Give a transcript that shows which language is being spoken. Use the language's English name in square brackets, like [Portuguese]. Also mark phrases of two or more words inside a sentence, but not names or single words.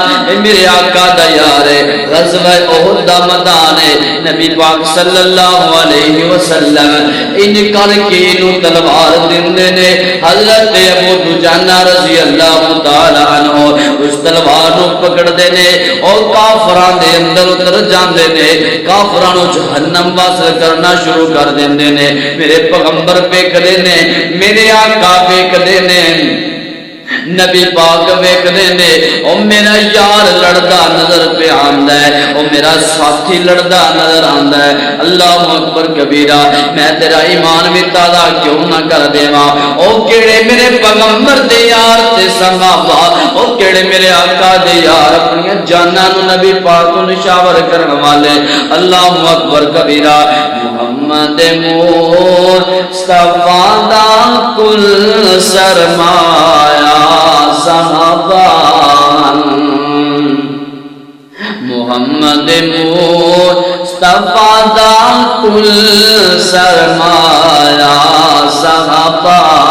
[Punjabi] اے میرے آقا دا یار ہے، غزوہ احد دا میدان ہے، نبی پاک [Arabic] صلی اللہ علیہ وسلم [Punjabi] ان کر کے انہوں تلوار دیندے نے۔ حضرت ابو دجانہ [Arabic] رضی اللہ تعالی عنہ [Punjabi] اس تلوار نو پکڑ دینے اور کافراں دے اندر اتر جاندے نے، کافراں جہنم واصل کرنا شروع کر دیندے نے۔ میرے پیغمبر ویکھدے نے، میرے آقا ویکھدے نے، نبی پاک ویکھدے نے، او میرا یار لڑدا نظر پہ آندا ہے، او میرا ساتھی لڑدا نظر آندا ہے۔ [Arabic] اللہ اکبر کبیرہ، [Punjabi] میں تیرا ایمان بھی تازہ کیوں نہ کر دیواں؟ او کیڑے میرے پیغمبر دے یار تے صحابہ، او کیڑے میرے آقا دے یار اپنی جاناں نو نبی پاک کو نشاور کرن والے۔ [Arabic] اللہ اکبر کبیرہ، [Punjabi] محمد مصطفیٰ دا کل سرمایہ صحابہ، محمد مصطفیٰ دا کل سرمایہ صحابہ،